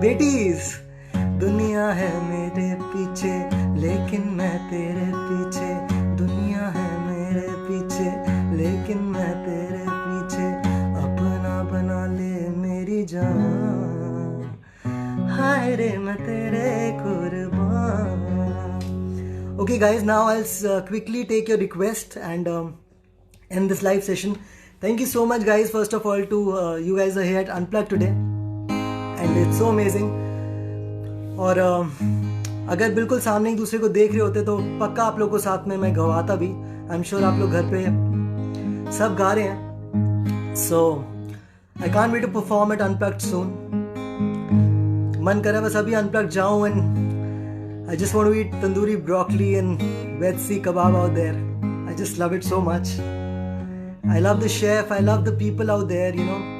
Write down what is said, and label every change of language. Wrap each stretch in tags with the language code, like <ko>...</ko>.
<hi>बेटीज, दुनिया है मेरे पीछे लेकिन मैं तेरे पीछे, दुनिया है मेरे पीछे लेकिन मैं तेरे पीछे. अपना बना ले मेरी जान, हाय रे मैं तेरे कुर्बान.</hi> <en>Okay guys, now I'll quickly take your request and end this live session. Thank you so much guys, first of all to you guys are here at Unplugged today and it's so amazing.</en> <hi>और अगर बिल्कुल सामने एक दूसरे को देख रहे होते तो पक्का आप लोग को साथ में मैं गवाता भी. आई एम श्योर आप लोग घर पे सब गा रहे हैं.</hi> <en>So I can't wait to perform at Unplugged soon.</en> <hi>मन कर रहा है बस अभी Unplugged जाऊं</hi> <en>and I just want to eat tandoori broccoli and veg sea kebab out there. I just love it so much. I love the chef, I love the people out there, you know.</en>